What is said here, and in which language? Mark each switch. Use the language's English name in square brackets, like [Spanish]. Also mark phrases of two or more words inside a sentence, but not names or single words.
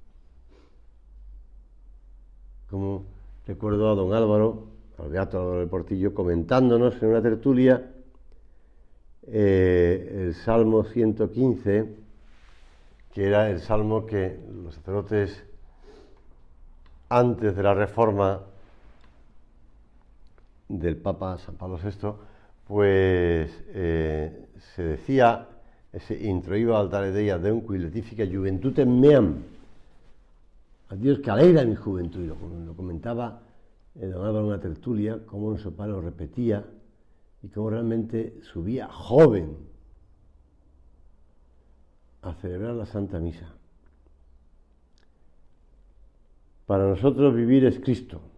[Spanish] Como recuerdo a don Álvaro, al beato Álvaro del Portillo, comentándonos en una tertulia el Salmo 115, que era el salmo que los sacerdotes antes de la reforma del Papa San Pablo VI, pues se decía, ese [Latin] introiba altare Dei ad Deum qui letifica juventutem meam, [Spanish] a Dios que alegra mi juventud, y lo comentaba don Álvaro en una tertulia, cómo nuestro padre lo repetía y cómo realmente subía joven a celebrar la Santa Misa. Para nosotros vivir es Cristo.